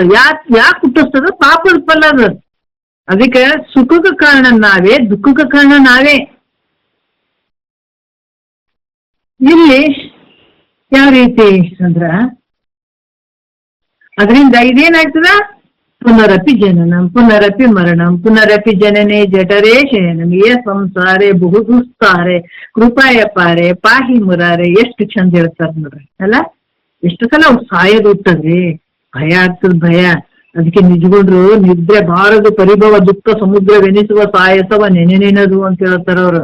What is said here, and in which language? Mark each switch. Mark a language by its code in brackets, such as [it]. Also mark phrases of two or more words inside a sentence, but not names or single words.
[kn] ಯಾಕೆ ಹುಟ್ಟಿಸ್ತದ? ಪಾಪದ ಫಲ ಅದು. ಅದಕ್ಕೆ ಸುಖಕ್ಕೆ ಕಾರಣ ನಾವೇ, ದುಃಖಕ್ಕೆ ಕಾರಣ ನಾವೇ. ಇಲ್ಲಿ ಯಾವ ರೀತಿ ಅಂದ್ರ ಅದರಿಂದ ಇದೇನಾಗ್ತದ? [sa] ಪುನರಪಿ ಜನನಂ ಪುನರಪಿ ಮರಣಂ ಪುನರಪಿ ಜನನೇ ಜಠರೇ ಶಯನಂ ಯೇ ಸಂಸಾರೇ ಬಹು ದುಸ್ತಾರೆ ಕೃಪಾಯ ಪಾರೆ ಪಾಹಿ ಮುರಾರೆ. [kn] ಎಷ್ಟು ಚಂದ ಹೇಳ್ತಾರ ನೋಡ್ರಿ ಅಲ್ಲ. ಎಷ್ಟು ಸಲ ಅವ್ರು ಸಾಯೋದು ಹುಟ್ಟದ್ರಿ, ಭಯ ಆಗ್ತದ ಭಯ. ಅದಕ್ಕೆ ನಿಜಗೊಂಡ್ರು ನಿದ್ರೆ ಬಾರದು ಪರಿಭವ ದುಃಖ ಸಮುದ್ರವೆನಿಸುವ ಸಾಯಸವ ನೆನೆನೆನದು ಅಂತ ಹೇಳ್ತಾರ ಅವ್ರು.